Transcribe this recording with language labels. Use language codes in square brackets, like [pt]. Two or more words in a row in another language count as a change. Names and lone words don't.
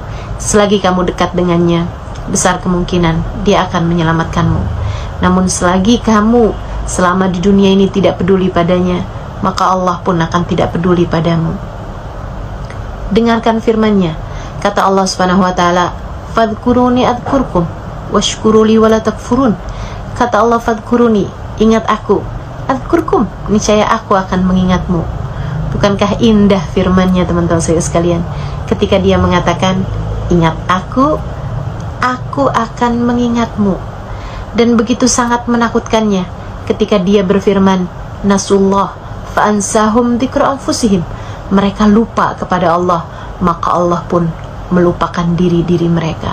[id] Selagi kamu dekat dengannya, besar kemungkinan dia akan menyelamatkanmu. Namun selagi kamu selama di dunia ini tidak peduli padanya, maka Allah pun akan tidak peduli padamu. Dengarkan firman-Nya, kata Allah [ar] سبحانه وتعالى, "فاذكروني أذكركم واشكروا لي ولا تكفرون." [id] Kata Allah, "Fadhkuruni," ingat aku, "adhkurkum," niscaya aku akan mengingatmu. Bukankah indah firman-Nya teman-teman saya sekalian, ketika dia mengatakan, ingat aku akan mengingatmu. Dan begitu sangat menakutkannya ketika dia berfirman, [ar] نسوا الله فأنساهم ذكر أنفسهم, [id] mereka lupa kepada Allah, maka Allah pun melupakan diri-diri mereka.